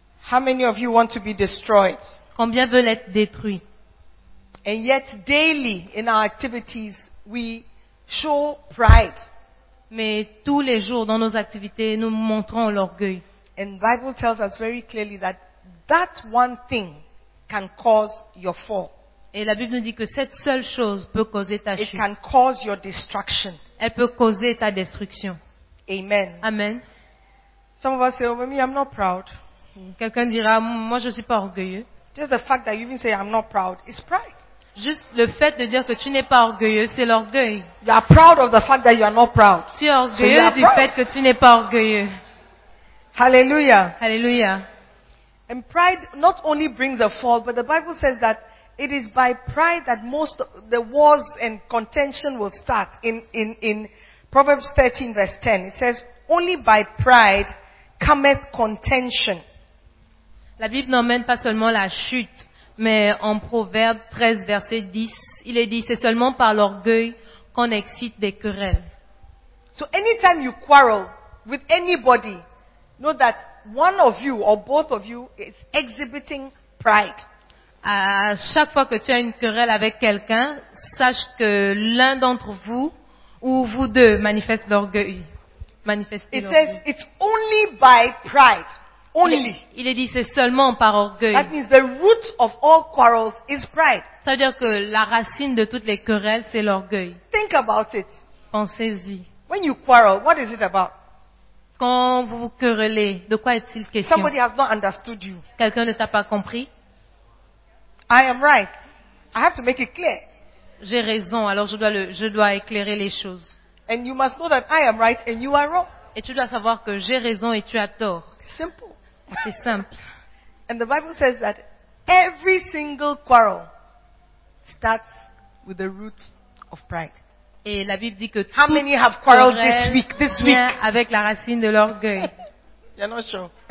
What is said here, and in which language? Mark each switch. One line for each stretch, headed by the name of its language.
English: How many of you want to be destroyed?
French: Combien veulent être détruits?
English: And yet daily in our activities we show pride.
French: Mais tous les jours dans nos activités nous montrons l'orgueil.
English: And the Bible tells us very clearly that that one thing can cause your fall.
French: Et la Bible nous dit que cette seule chose peut causer ta chute.
English: It can cause your destruction.
French: Elle peut causer ta destruction.
English: Amen.
French: Amen.
English: Some of us say, oh, me, I'm not proud.
French: Quelqu'un dira, moi je suis pas orgueilleux.
English: Just the fact that you even say I'm not proud is pride.
French: Juste le fait de dire que tu n'es pas orgueilleux, c'est l'orgueil.
English: You are proud of the fact that you are not proud.
French: Tu es orgueilleux du fait que tu n'es pas orgueilleux.
English: Hallelujah.
French: Hallelujah.
English: And pride not only brings a fall, but the Bible says that it is by pride that most of the wars and contention will start. In Proverbs 13 verse 10, it says, only by pride cometh contention.
French: La Bible n'emmène pas seulement la chute, mais en Proverbe 13 verset 10, il est dit, c'est seulement par l'orgueil qu'on excite des querelles.
English: So anytime you quarrel with anybody, know that one of you or both of you is exhibiting pride.
French: À chaque fois que tu as une querelle avec quelqu'un, sache que l'un d'entre vous ou vous deux manifeste l'orgueil.
English: Says it's only by pride. Only.
French: Il est dit c'est seulement par orgueil.
English: That means the root of all quarrels is pride.
French: Ça veut dire que la racine de toutes les querelles c'est l'orgueil.
English: Think about it.
French: Pensez-y.
English: When you quarrel, what is it about?
French: Quand vous vous querellez, de quoi est-il question?
English: Somebody has not understood you.
French: Quelqu'un ne t'a pas compris?
English: I am right. I have to make it clear.
French: J'ai raison, alors je dois éclairer les choses.
English: And you must know that I am right and you are wrong.
French: Et tu dois savoir que j'ai raison et tu as tort.
English: Simple.
French: C'est simple.
English: And the Bible says that every single quarrel starts with the root of pride.
French: Et la Bible dit que
English: how many have quarreled this week? This week
French: avec la racine de l'orgueil.
English: You're not sure.